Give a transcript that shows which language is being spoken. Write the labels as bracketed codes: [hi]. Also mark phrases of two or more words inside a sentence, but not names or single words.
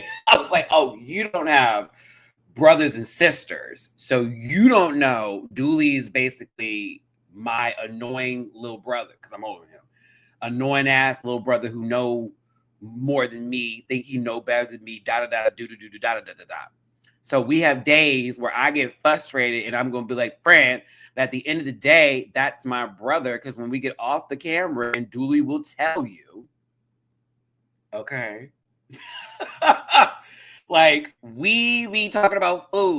[en] I was like, oh, you don't have brothers and sisters. So you don't know Dooley is basically my annoying little brother because I'm older than him. Annoying ass little brother who know more than me, think he know better than me, da da da do do do do da da da da da. So we have days where I get frustrated and I'm gonna be like, friend, but at the end of the day, that's my brother. Because when we get off the camera and Dooley will tell you, okay. Like we be talking about food.